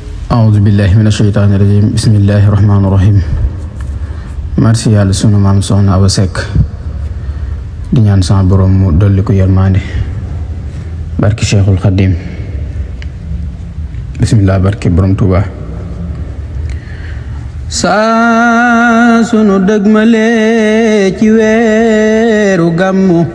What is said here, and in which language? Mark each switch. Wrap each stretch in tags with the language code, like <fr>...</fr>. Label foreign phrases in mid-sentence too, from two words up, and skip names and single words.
<ar>أعوذ بالله من الشيطان الرجيم بسم الله الرحمن الرحيم</ar> <wo>merci yàlla sunu maam soxna Awa Seck di ñaan sama borom mu dolli ko yërmande barki Cheikhul Khadim bismillah barki borom Touba saa sunu dëgmale ci weeru gàmmu</wo>